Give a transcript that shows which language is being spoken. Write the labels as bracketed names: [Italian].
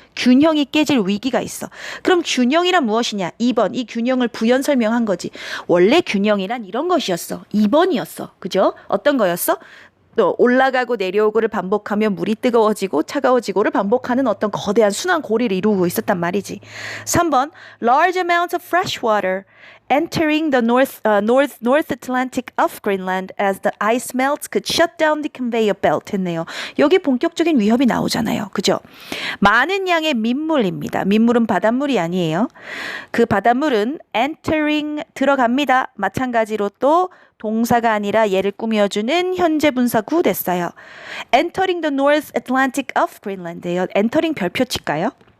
[Korean] 균형이 깨질 위기가 있어. 그럼 균형이란 무엇이냐? 2번. 이 균형을 부연 설명한 거지. 원래 균형이란 이런 것이었어. 2번이었어. 그죠? 어떤 거였어? 또 올라가고 내려오고를 반복하며 물이 뜨거워지고 차가워지고를 반복하는 어떤 거대한 순환 고리를 이루고 있었단 말이지. [English] 3번 large amounts of fresh water entering the North Atlantic of Greenland as the ice melts could shut down the conveyor belt [Korean] 했네요. 여기 본격적인 위협이 나오잖아요. 그죠? 많은 양의 민물입니다. 민물은 바닷물이 아니에요. 그 바닷물은 entering 들어갑니다. 마찬가지로 또 동사가 아니라 얘를 꾸며주는 현재 분사 구 됐어요. [English] Entering the North Atlantic of Greenland예요. Entering [Korean] 별표 칠까요?